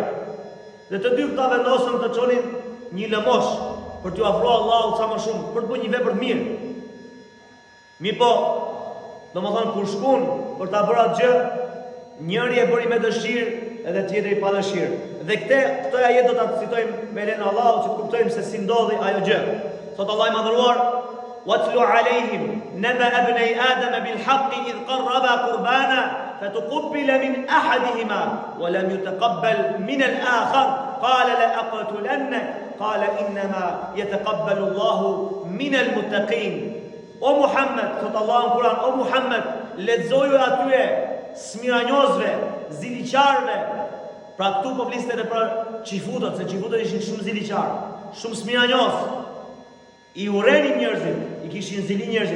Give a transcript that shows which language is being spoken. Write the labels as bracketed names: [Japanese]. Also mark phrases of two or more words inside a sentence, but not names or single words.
[Albanian] Dhe të dy këta vendosën të çonin një lëmosh për t'u afruar Allahut sa më shumë, për të bërë një vepër të mirë. Mirë po, domethënë kur shkon për ta bërë atë gjë, njëri e bëri me dëshirë edhe tjetri pa dëshirë. Dhe këto ajet do ta citojmë me lenin Allahut që të kuptojmë se si ndodhi ajo gjë. Thot Allah i madhëruar: [Arabic] "واتل عليهم نبأ ابني آدم بالحق إذ قربا قربانا فتقبل من أحدهما ولم يتقبل من الآخر قال لأقتلنك قال إنما يتقبل الله من المتقين." [Albanian] O Muhammed, thot Allah në Kur'an, o Muhammed, lexoju atyre smiranjosve, ziliqarve. Pra këtu po fliste edhe për çifutët, se çifutët ishin shumë ziliqar, shumë smiranjos. I urrenin njerëzit, i kishin zili njerëzit.